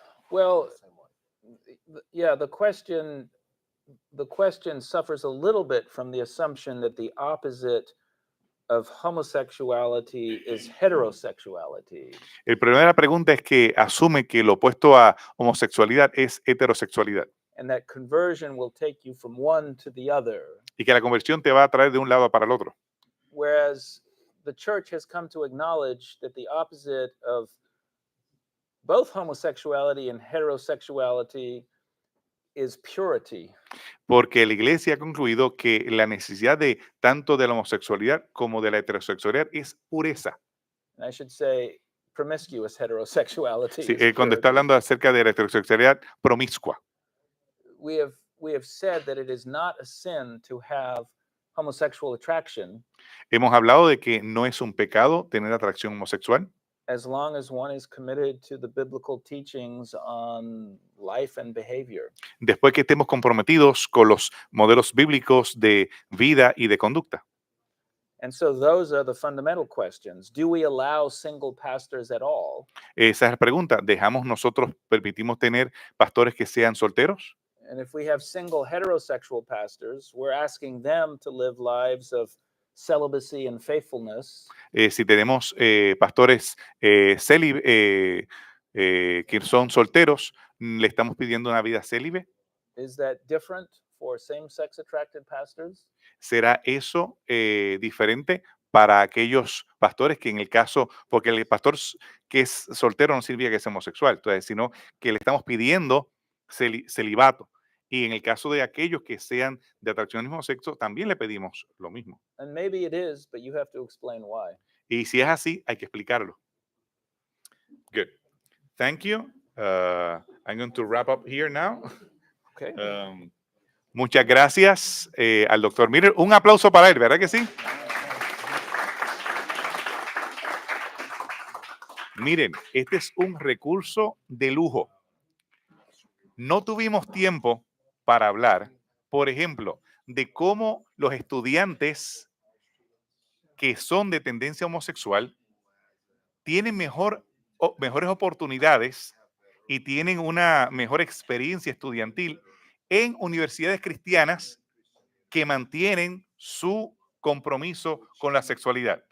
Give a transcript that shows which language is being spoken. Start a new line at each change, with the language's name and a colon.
English: Well, yeah, the question suffers a little bit from the assumption that the opposite of homosexuality is heterosexuality.
Spanish: El problema de la pregunta es que asume que lo opuesto a homosexualidad es heterosexualidad.
English: And that conversion will take you from one to the other.
Spanish: Y que la conversión te va a traer de un lado para el otro.
English: Whereas the church has come to acknowledge that the opposite of both homosexuality and heterosexuality is purity.
Spanish: Porque la iglesia ha concluido que la necesidad de tanto de la homosexualidad como de la heterosexualidad es pureza.
English: And I should say promiscuous heterosexuality.
Spanish: Sí,
English: is
Spanish: cuando está hablando acerca de la heterosexualidad promiscua.
English: We have said that it is not a sin to have homosexual attraction
Spanish: Hemos hablado de que no es un pecado tener atracción homosexual,
English: as long as one is committed to the biblical teachings on life and behavior.
Spanish: después que estemos comprometidos con los modelos bíblicos de vida y de conducta.
English: And so those are the fundamental questions. Do we allow single pastors at all?
Spanish: Esa es la pregunta. ¿Permitimos tener pastores que sean solteros?
English: And if we have single heterosexual pastors, we're asking them to live lives of celibacy and faithfulness.
Spanish: Si tenemos pastores que son solteros, ¿le estamos pidiendo una vida célibe?
English: Is that different for same-sex attracted pastors?
Spanish: ¿Será eso diferente para aquellos pastores que en el caso, porque el pastor que es soltero no significa que es homosexual, entonces, sino que le estamos pidiendo celibato? Y en el caso de aquellos que sean de atracción al mismo sexo, también le pedimos lo mismo.
English: And maybe it is, but you have to explain why.
Spanish: Y si es así, hay que explicarlo.
English: Good. Thank you. I'm going to wrap up here now. Okay.
Spanish: Muchas gracias al doctor Miller. Un aplauso para él, ¿verdad que sí? Miren, este es un recurso de lujo. No tuvimos tiempo para hablar, por ejemplo, de cómo los estudiantes que son de tendencia homosexual tienen mejores oportunidades y tienen una mejor experiencia estudiantil en universidades cristianas que mantienen su compromiso con la sexualidad.